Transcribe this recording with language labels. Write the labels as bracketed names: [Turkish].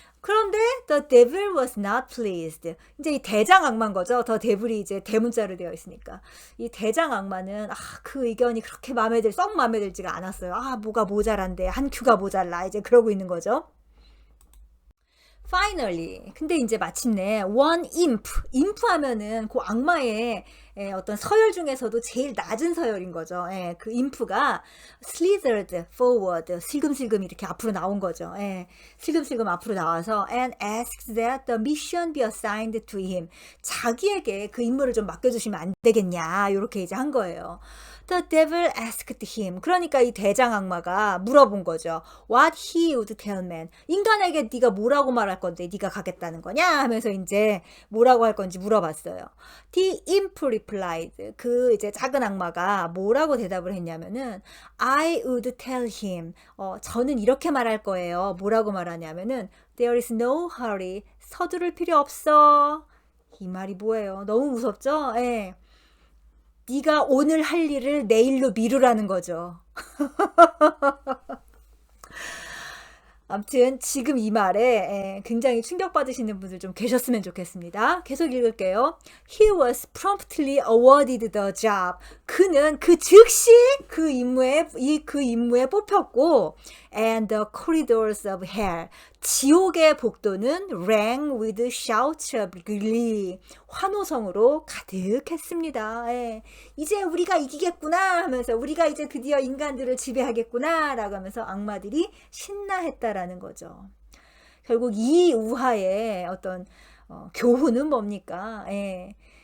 [Korean] 그런데 [English] the devil was not pleased. [Korean] 이제 이 대장 악마인 거죠. [English] the devil [Korean] 이 이제 대문자로 되어 있으니까. 이 대장 악마는 그 의견이 그렇게 썩 마음에 들지가 않았어요. 뭐가 모자란데, 한 큐가 모자라, 이제 그러고 있는 거죠. [English] Finally, [Korean] 근데 이제 마침내 [English] one imp [Korean] 하면은 그 악마의 어떤 서열 중에서도 제일 낮은 서열인 거죠. 예, 그 인프가 [English] slithered forward, [Korean] 슬금슬금 이렇게 앞으로 나온 거죠. 예, 슬금슬금 앞으로 나와서 [English] and asked that the mission be assigned to him. [Korean] 자기에게 그 임무를 좀 맡겨주시면 안 되겠냐, 이렇게 이제 한 거예요. [English] The devil asked him. [Korean] 그러니까 이 대장 악마가 물어본 거죠. [English] What he would tell man. [Korean] 인간에게 네가 뭐라고 말할 건데 네가 가겠다는 거냐 하면서 이제 뭐라고 할 건지 물어봤어요. [English] The imp replied. [Korean] 그 이제 작은 악마가 뭐라고 대답을 했냐면은 [English] I would tell him. [Korean] 저는 이렇게 말할 거예요. 뭐라고 말하냐면은 [English] There is no hurry. [Korean] 서두를 필요 없어. 이 말이 뭐예요? 너무 무섭죠? 예. 네가 오늘 할 일을 내일로 미루라는 거죠. 아무튼 지금 이 말에 굉장히 충격받으시는 분들 좀 계셨으면 좋겠습니다. 계속 읽을게요. [English] He was promptly awarded the job. [Korean] 그는 그 즉시 그 임무에 뽑혔고 [English] and the corridors of hell. [Korean] 지옥의 복도는 [English] rang with shouts of glee. [Korean] 환호성으로 가득했습니다. 예. 이제 우리가 이기겠구나 하면서 우리가 이제 드디어 인간들을 지배하겠구나 라고 하면서 악마들이 신나했다라는 거죠. 결국 이 우화의 어떤 교훈은 뭡니까? 예.